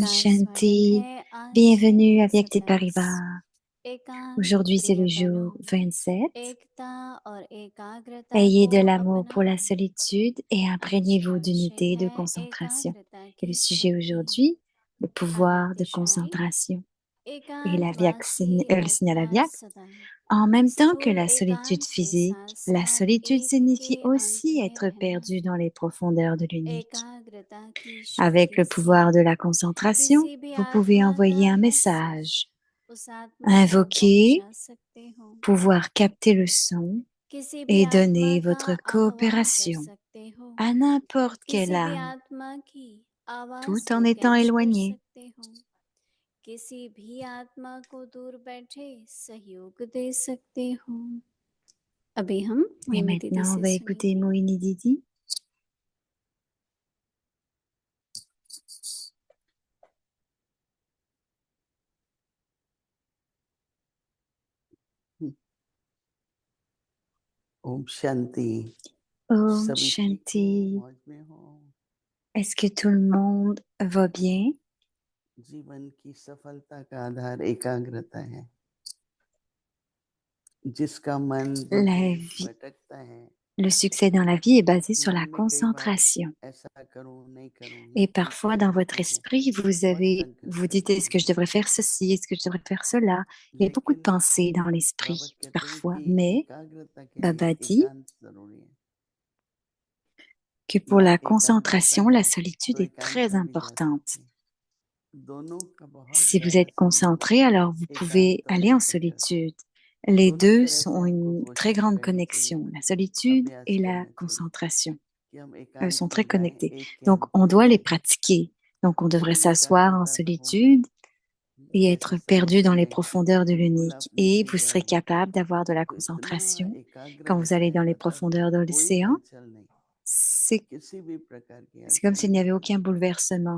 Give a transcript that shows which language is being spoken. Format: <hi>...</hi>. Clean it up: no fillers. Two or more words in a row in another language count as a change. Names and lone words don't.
<hi>Shanti. स्वागत है। आज</hi> <fr>Bienvenue</fr> <hi>है</hi> <fr>avec tes 27 Paribas.</fr> <hi>एकांत</hi> <fr>Aujourd'hui, c'est le</fr> <hi>प्रिय</hi> <fr>jour</fr> <hi>बनो</hi> <fr>27.</fr> <hi>एकता और एकाग्रता</hi> <fr>Ayez</fr> <hi>को</hi> <fr>de l'amour pour la</fr> <hi>अपनाओ।</hi> <fr>solitude et</fr> <hi>आज</hi> <fr>imprégnez-vous</fr> <hi>का विषय</hi> <fr>d'unité et de</fr> <hi>है</hi> <fr>concentration.</fr> <hi>एकाग्रता</hi> <fr>Et le</fr> <hi>की</hi> <fr>sujet</fr> <hi>शक्ति।</hi> <fr>aujourd'hui, le pouvoir de</fr> <hi>आदित्यश्वरी</hi> <fr>concentration. Et</fr> <hi>एकांतवास की</hi> <fr>le signal</fr> <hi>अर्थात</hi> <fr>Aviak,</fr> <hi>सदा</hi> <fr>en même temps que</fr> <hi>स्थूल</hi> <fr>la solitude</fr> <hi>एकांत के</hi> <fr>physique, la</fr> <hi>साथ साथ</hi> <fr>solitude</fr> <hi>एक के</hi> <fr>signifie</fr> <hi>अंत</hi> <fr>aussi</fr> <hi>में</hi> <fr>être</fr> <hi>रहना।</hi> <fr>perdu dans les profondeurs de l'unique.</fr> <hi>एकाग्रता की</hi> <fr>Avec</fr> <hi>शक्ति</hi> <fr>le</fr> <hi>से</hi> <fr>pouvoir de la concentration,</fr> <hi>किसी भी</hi> <fr>vous pouvez</fr> <hi>आत्मा</hi> <fr>envoyer</fr> <hi>का</hi> <fr>un</fr> <hi>मैसेज</hi> <fr>message,</fr> <hi>उस आत्मा तक</hi> <fr>invoquer,</fr> <hi>पहुंचा सकते हो।</hi> <fr>pouvoir capter le son</fr> <hi>किसी भी</hi> <fr>et</fr> <hi>आत्मा</hi> <fr>donner</fr> <hi>का</hi> <fr>votre</fr> <hi>आह्वान कर</hi> <fr>coopération</fr> <hi>सकते हो।</hi> <fr>à n'importe quelle</fr> <hi>किसी भी</hi> <fr>âme,</fr> <hi>आत्मा की आवाज</hi> <fr>tout</fr> <hi>को</hi> <fr>en étant</fr> <hi>कैच कर</hi> <fr>éloigné.</fr> <hi>सकते हो। किसी भी आत्मा को दूर बैठे सहयोग दे सकते हो। अभी हम</hi> <fr>Et</fr> <hi>मोहिनी दीदी</hi> <fr>maintenant, on</fr> <hi>से</hi> <fr>va écouter</fr> <hi>सुनेंगे।</hi> <fr>Mohini Didi.</fr> <hi>ओम शांति। Om सभी ठीक हो, Shanti. मौज में हो।</hi> <fr>Est-ce que tout le monde va bien?</fr> <hi>जीवन की सफलता का आधार एकाग्रता है। जिसका मन</hi> <fr>La</fr> <hi>बुद्धि</hi> <fr>vie,</fr> <hi>भटकता है,</hi> <fr>le succès dans la vie est basé sur</fr> <hi>मन</hi> <fr>la</fr> <hi>में कई बार</hi> <fr>concentration.</fr> <hi>ऐसा करूं नहीं करूं,</hi> <fr>Et</fr> <hi>ये</hi> <fr>parfois,</fr> <hi>पूछते</hi> <fr>dans</fr> <hi>रहते</hi> <fr>votre</fr> <hi>हैं।</hi> <fr>esprit, vous dites, est-ce que je devrais faire ceci? Est-ce que je devrais faire cela? Il y a beaucoup de</fr> <hi>लेकिन</hi> <fr>pensées dans</fr> <hi>बाबा</hi> <fr>l'esprit,</fr> <hi>कहते हैं</hi> <fr>parfois.</fr> <hi>कि</hi> <fr>Mais</fr> <hi>एकाग्रता के लिए</hi> <fr>Baba dit</fr> <hi>एकांत जरूरी है।</hi> <fr>que pour</fr> <hi>ना</hi> <fr>la</fr> <hi>एकाग्रता</hi> <fr>concentration,</fr> <hi>है</hi> <fr>la</fr> <hi>तो</hi> <fr>solitude est très</fr> <hi>एकांतता भी जा</hi> <fr>importante.</fr> <hi>सकती है। दोनों का बहुत</hi> <fr>Si vous</fr> <hi>गहरा</hi> <fr>êtes</fr> <hi>संबंध</hi> <fr>concentré,</fr> <hi>है।</hi> <fr>alors vous pouvez</fr> <hi>एकांत और</hi> <fr>aller en</fr> <hi>एकाग्रता</hi> <fr>solitude. Les</fr> <hi>दोनों</hi> <fr>deux</fr> <hi>तरह से</hi> <fr>ont</fr> <hi>हमको</hi> <fr>une très</fr> <hi>कोशिश</hi> <fr>grande</fr> <hi>करनी</hi> <fr>connexion,</fr> <hi>चाहिए,</hi> <fr>la solitude</fr> <hi>अभ्यास</hi> <fr>et la</fr> <hi>करना चाहिए</hi> <fr>concentration. sont très connectés. Donc, on doit les pratiquer. Donc, on devrait s'asseoir en solitude et être perdu dans les profondeurs de l'unique. Et vous serez capable d'avoir de la concentration. Quand vous allez dans les profondeurs de l'océan, c'est comme s'il n'y avait aucun bouleversement.</fr>